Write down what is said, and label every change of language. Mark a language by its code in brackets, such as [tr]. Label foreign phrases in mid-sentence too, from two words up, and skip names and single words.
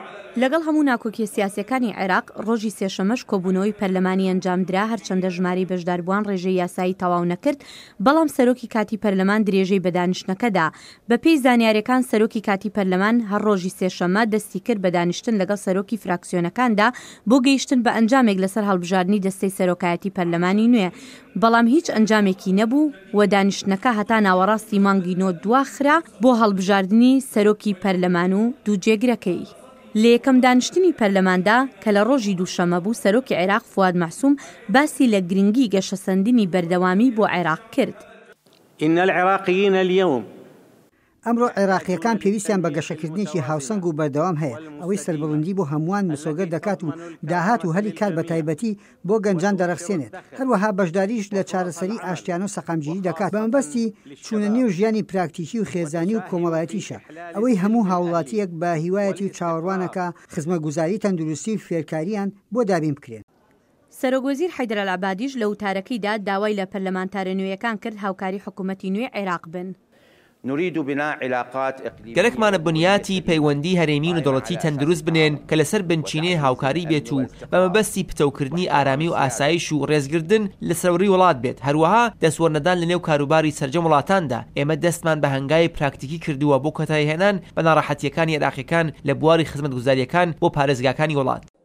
[ckb] لەگەڵ هەموو ناکۆکی سیاسیەکانی عێراق ڕۆژی سێشەمەش کۆبوونەوەی پەرلەمانی ئەنجامدرا هەرچەندە ژماری بەشداربووان ڕێژەی یاسایی تەواو نەکرد بەڵام سەرۆکی کاتی پەرلەمان درێژەی بە دانیشتنەکەدا بەپێی زانیاریەکان سەرۆکی کاتی پەرلەمان هەر ڕۆژی سێشەمە دەستی کرد بە دانیشتن لەگەڵ سەرۆکی فراکسیۆنەکاندا بۆ گەیشتن بە ئەنجامێک لەسەر هەڵبژاردننی دەستەی سەرۆکایەتی پەرلەمانی نوێ بەڵام هیچ ئەنجامێکی نەبوو و دانیشتنەکە هەتا ناوەڕاستی مانگی نۆ دواخرا بۆ هەڵبژاردننی سەرۆکی پەرلەمان و دووجێگرەکەی. لە یەکەم دانیشتنی پەرلەماندا کە لە ڕۆژی دووشەمە بوو سەرۆکی عێراق فواد مەحسووم باسی لە گرنگی گەشەسەندنی بەردەوامی بۆ عێراق کرد. [ar] إن العراقيين اليوم [ckb] ئەمڕۆ عێراقیەکان پێویستیان بە گەشەکردنیکی هاوسەنگ و بەردەوام هەیە ئەوەی سەربەڵندی بۆ هەمووان مسۆگەر دەکات و داهات و هەلی کار بە تایبەتی بۆ گەنجان دەرەخسێنێت هەروەها بەشداریش لە چارەسەری ئاشتیان و سەقامگیری دەکات بە مەبەستی چوونەنی و ژیانی پراکتیکی و خێزانی و کۆمەڵایەتیشە ئەوەی هەموو هاوڵاتیەک بە هیوایەتی و چاوەڕوانەکە خزمەتگوزاری تەندروستی و فێرکاریان بۆ دابین بکرێن. سەرۆکوەزیر حەیدەر ئەلعەبادیش لە وتارەکەیدا داوای لە پەرلەمانتارە نوێیەکان کرد هاوکاری حکوومەتی نوێی عێراق بن. [ar] نريد بناء علاقات إقليمية [ckb] گەرەکمانە بنیاتی پەیوەندی هەرێمی و دەوڵەتی تەندروست بنێن کە لەسەر بنچینەی هاوکاری بێت و بە مەبەستی پتەوکردنی ئارامی و ئاسایش و ڕێزگردن لە سەروری وڵات بێت هەروەها دەستوەرنەدان لە نێو کاروباری سەرجەم وڵاتاندا ئێمە دەستمان بە هەنگای پراکتیکی کردووە بۆ کۆتایی هێنان بە ناڕەحەتیەکانی عێراقیەکان لە بواری خزمەتگوزاریەکان بۆ پارێزگاکانی وڵات.